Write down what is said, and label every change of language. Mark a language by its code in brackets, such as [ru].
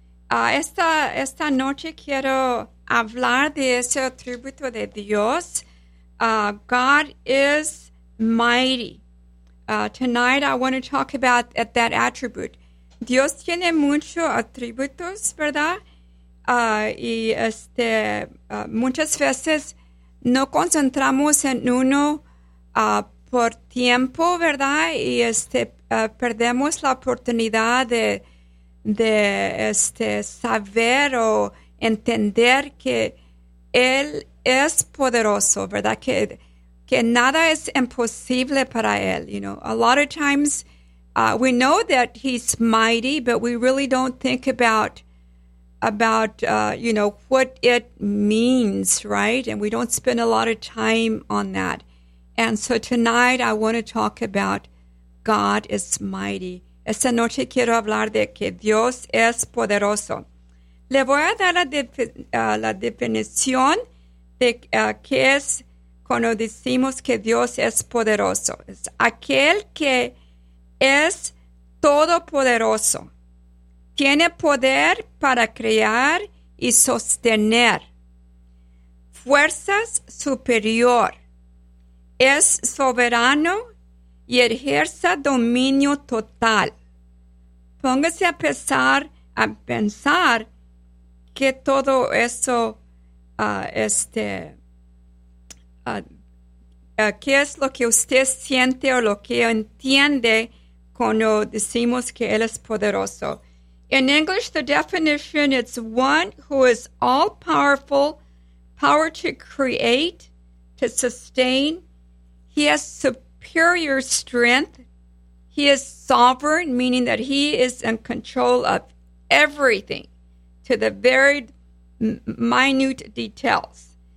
[es] Esta noche quiero hablar de ese atributo de Dios. [en] God is mighty. Tonight I want to talk about that attribute. [es] Dios tiene muchos atributos, ¿verdad? Muchas veces no concentramos en uno por tiempo, ¿verdad? Y perdemos la oportunidad de saber o entender que Él es poderoso, ¿verdad? Que nada es imposible para Él, [en] you know. A lot of times we know that He's mighty, but we really don't think about what it means, right? And we don't spend a lot of time on that. And so tonight I want to talk about God is mighty. [es] Esta noche quiero hablar de que Dios es poderoso. Le voy a dar la definición de qué es cuando decimos que Dios es poderoso. Es aquel que es todopoderoso. Tiene poder para crear y sostener. Fuerzas superior. Es soberano y ejerce dominio total. Póngase a pensar que todo eso, qué es lo que usted siente o lo que entiende cuando decimos que Él es poderoso. [en] In English, the definition is one who is all-powerful, power to create, to sustain. He has superior strength. He is sovereign, meaning that he is in control of everything to the very minute details.